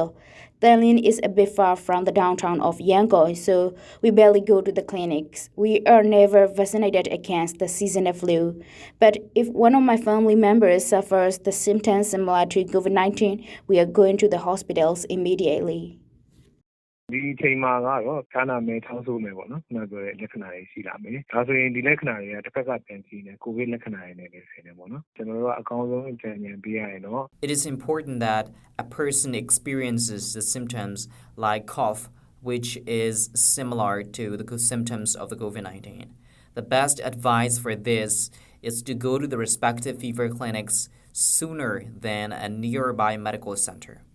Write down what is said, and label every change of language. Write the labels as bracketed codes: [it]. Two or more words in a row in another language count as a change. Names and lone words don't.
[en] Thailand is a bit far from the downtown of Yangon, so we barely go to the clinics. We are never vaccinated against the seasonal flu. But if one of my family members suffers the symptoms similar to COVID-19, we are going to the hospitals immediately. [my] ဒီအချိန်မှာကတော့ခန္ဓာမဲထောင်းဆိုးမယ်ပေါ့နော်။နောက်ပြောတဲ့လက္ခဏာတွေရှိလာမယ်။ဒါဆိုရင်ဒီလက္ခဏာတွေကတစ်ဖက်ကပြန်ကြည့်နေကိုဗစ်လက္ခဏာတွေနဲ့လည်းဆင်တယ်ပေါ့နော်။ကျွန်တော်တို့ကအကောင်းဆုံးအကြံဉာဏ်ပေးရရင်တော့ [en] It is important that a person experiences the symptoms like cough, which is similar to the symptoms of the COVID-19. The best advice for this is to go to the respective fever clinics sooner than a nearby medical center.